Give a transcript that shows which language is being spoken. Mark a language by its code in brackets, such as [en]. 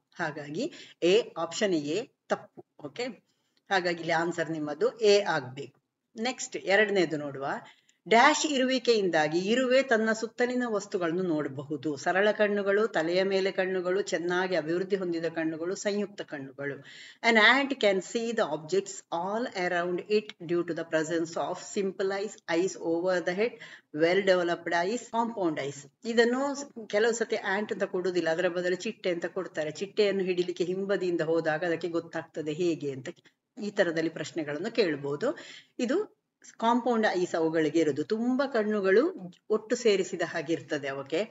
[kn] ಹಾಗಾಗಿ option A ತಪ್ಪು. Okay, ಹಾಗಾಗಿ ಇಲ್ಲಿ ಆನ್ಸರ್ ನಿಮ್ಮದು ಎ ಆಗ್ಬೇಕು. ನೆಕ್ಸ್ಟ್ ಎರಡನೇದು ನೋಡುವ. ಡ್ಯಾಶ್ ಇರುವಿಕೆಯಿಂದಾಗಿ ಇರುವೆ ತನ್ನ ಸುತ್ತಲಿನ ವಸ್ತುಗಳನ್ನು ನೋಡಬಹುದು. ಸರಳ ಕಣ್ಣುಗಳು, ತಲೆಯ ಮೇಲೆ ಕಣ್ಣುಗಳು, ಚೆನ್ನಾಗಿ ಅಭಿವೃದ್ಧಿ ಹೊಂದಿದ ಕಣ್ಣುಗಳು, ಸಂಯುಕ್ತ ಕಣ್ಣುಗಳು. [en] An ant can see the objects all around it due to the presence of simple eyes over the head, well developed eyes, compound eyes. [kn] ಇದನ್ನು ಕೆಲವು ಸತಿ ಆಂಟ್ ಅಂತ ಕೊಡುವುದಿಲ್ಲ, ಅದರ ಬದಲು ಚಿಟ್ಟೆ ಅಂತ ಕೊಡ್ತಾರೆ. ಚಿಟ್ಟೆಯನ್ನು ಹಿಡಿಲಿಕ್ಕೆ ಹಿಂಬದಿಯಿಂದ ಹೋದಾಗ ಅದಕ್ಕೆ ಗೊತ್ತಾಗ್ತದೆ ಹೇಗೆ ಅಂತ. ಈ ತರದಲ್ಲಿ ಪ್ರಶ್ನೆಗಳನ್ನು ಕೇಳಬಹುದು. ಇದು ಕಾಂಪೌಂಡ್ ಐಸ್ ಅವುಗಳಿಗೆ ಇರುವುದು. ತುಂಬಾ ಕಣ್ಣುಗಳು ಒಟ್ಟು ಸೇರಿಸಿದ ಹಾಗಿರ್ತದೆ ಅವಕ್ಕೆ.